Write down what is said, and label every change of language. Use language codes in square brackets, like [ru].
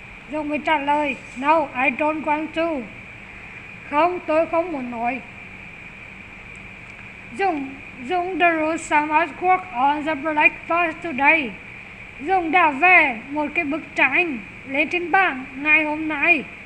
[vi] Dung mới trả lời, [en] no, I don't want to. [vi] Không, tôi không muốn nói. [en] Dung drew some artwork on the blackboard today. [vi] Dung đã vẽ một cái bức tranh lên trên bảng ngày hôm nay.